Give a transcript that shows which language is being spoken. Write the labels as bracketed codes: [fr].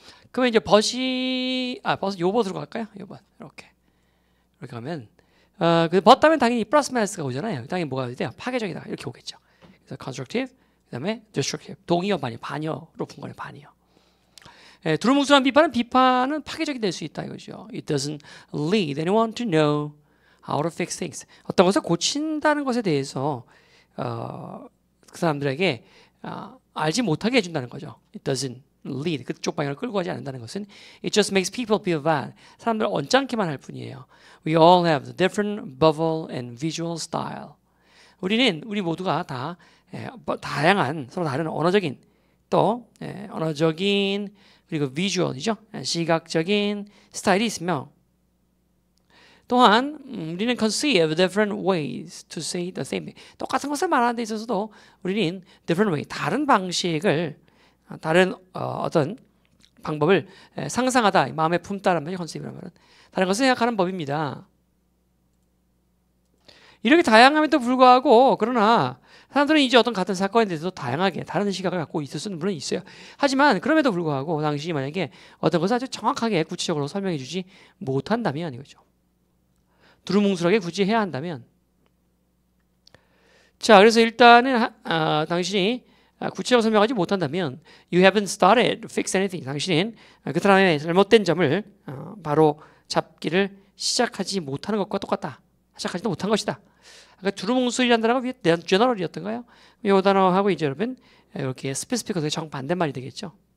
[ko] 그러면 이제 벗이 요 벗으로 갈까요? 요 벗 이렇게 가면 그 벗 다음에 당연히 플러스 마이너스가 오잖아요. 당연히 뭐가 돼요? 파괴적이다 이렇게 오겠죠. 그래서 constructive 그다음에 destructive 동의어 반이어로 분간해 반이어. 두루뭉술한 비판은 파괴적이 될 수 있다 이거죠. [en] It doesn't lead anyone to know how to fix things. [ko] 어떤 것을 고친다는 것에 대해서 그 사람들에게 알지 못하게 해준다는 거죠. [en] It doesn't lead [ko] 그쪽 방향을 끌고 가지 않는다는 것은 [en] It just makes people feel bad. [ko] 사람들을 언짢게만 할 뿐이에요. [en] We all have different verbal and visual style. [ko] 우리 모두가 다 다양한 서로 다른 언어적인 또 언어적인 그리고 비주얼이죠. 시각적인 스타일이 있으며 또한 우리는 [en] conceive different ways to say the same thing. [ko] 똑같은 것을 말하는 데 있어서도 우리는 [en] different way, [ko] 다른 방식을 다른 어떤 방법을 상상하다, 마음에 품다라는 말이 conceive라는 말은 다른 것을 생각하는 법입니다. 이렇게 다양함에도 불구하고 그러나 사람들은 이제 어떤 같은 사건에 대해서 다양하게 다른 시각을 갖고 있을 수는 물론 있어요. 하지만 그럼에도 불구하고 당신이 만약에 어떤 것을 아주 정확하게 구체적으로 설명해 주지 못한다면 이거죠. 두루뭉술하게 굳이 해야 한다면 자 그래서 일단은 당신이 구체적으로 설명하지 못한다면 [en] You haven't started to fix anything. [ko] 당신은 그 사람의 잘못된 점을 바로 잡기를 시작하지 못하는 것과 똑같다. 시작하지도 못한 것이다. 아까 두루뭉술이라는 단어가 위에 general이었던가요? 이 단어하고 이제 여러분 이렇게 specific하게 정반대말이 되겠죠.